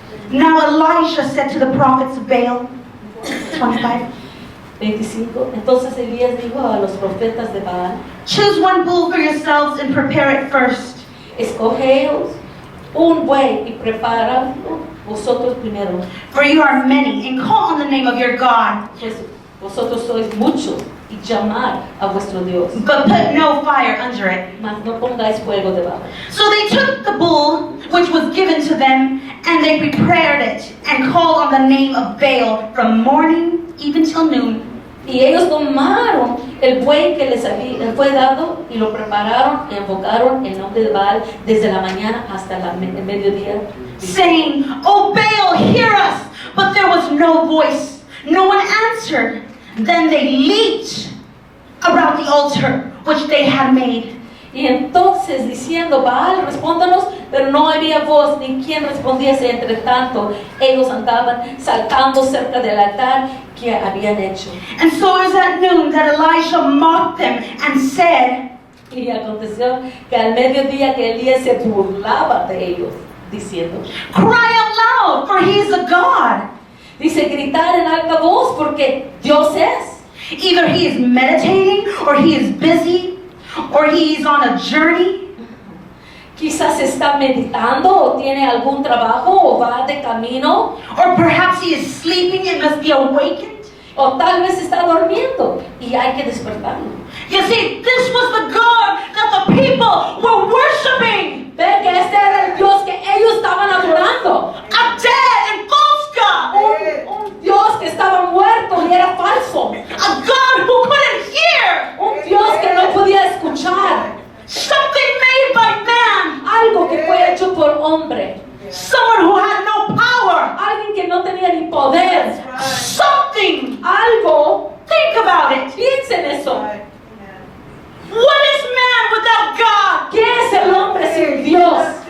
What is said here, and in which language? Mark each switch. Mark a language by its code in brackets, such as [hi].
[en] Now Elijah said to the prophets of Baal, 25, 25. [es] Entonces Elías dijo a los profetas de Baal, [en] choose 1 bull for yourselves and prepare it first. [es] escogeos un buey y preparadlo vosotros primero, [en] For you are many, and call on the name of your God. [es] pues vosotros sois muchos, y llamar a vuestro Dios, [en] But put no fire under it. [es] mas no pongáis fuego debajo. [en] So they took the bull which was given to them, and they prepared it, and called on the name of Baal from morning even till noon. [es] Y ellos tomaron el buey que les fue dado y lo prepararon y invocaron el nombre de Baal desde la mañana hasta el mediodía, [en] saying, "O Baal, hear us." But there was no voice. No one answered. Then they leaped around the altar which they had made. [es] Y entonces diciendo, Baal, respóndanos, pero no había voz ni quien respondiese. Entre tanto, ellos andaban saltando cerca del altar que habían hecho. [en] And so it was at noon that Elisha mocked them and said, [es] Y aconteció que al mediodía que Elías se burlaba de ellos, diciendo, [en] "Cry out loud, for he is a God. [es] dice, gritar en alta voz porque Dios es. [en] Either he is meditating, or he is busy, or he is on a journey." [es] Quizás está meditando o tiene algún trabajo o va de camino, [en] Or perhaps he is sleeping and must be awakened. [es] o tal vez está durmiendo y hay que despertarlo. [en] You see, this was the God that the people were worshiping. [es] Ve que este era el Dios que ellos estaban adorando. [en] A dead and false God. [es] Un Dios que estaba muerto y era falso. [en] A God who couldn't hear. [es] Un Dios que no podía escuchar. [en] Something made by man. [es] Algo que fue hecho por hombre. [en] Someone who had no power. [es] Alguien que no tenía ni poder. [en] Something. [es] Algo. [en] Think about it. [es] Piensen eso. [en] What is man without God? [es] ¿Qué es el hombre sin Dios?